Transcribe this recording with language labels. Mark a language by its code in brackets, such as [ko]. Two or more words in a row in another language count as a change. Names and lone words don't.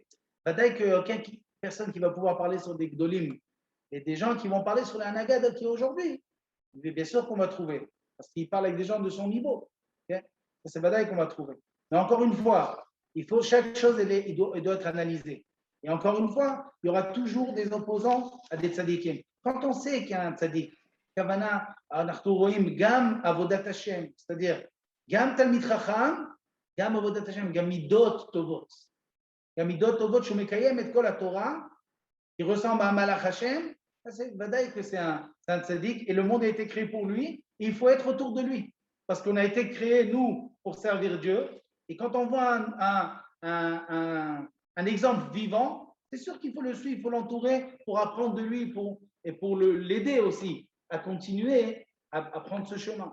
[fr] Peut-être que personne qui va pouvoir parler sur des Gdolim et des gens qui vont parler sur la Nagada qui est aujourd'hui. Bien sûr qu'on va trouver, parce qu'il parle avec des gens de son niveau. C'est Vadaï qu'on va trouver. Mais encore une fois, chaque chose, elle doit être analysée. Et encore une fois, il y aura toujours des opposants à des tzadikim. Quand on sait qu'il y a un tzadik, Kavana, [he] אנחנו רואים גם עבודת השם, [fr] c'est-à-dire, [he] גם תלמיד חכם, גם עבודת השם, גם מידות טובות. גם מידות טובות שהוא מקיים את כל התורה, [fr] il ressemble à un [he] מלאך השם, [fr] c'est vadaï que c'est un tzaddik, et le monde a été créé pour lui, et il faut être autour de lui. Parce qu'on a été créé, nous, pour servir Dieu, et quand on voit un exemple vivant, c'est sûr qu'il faut le suivre, il faut l'entourer pour apprendre de lui et pour l'aider aussi à continuer à prendre ce chemin.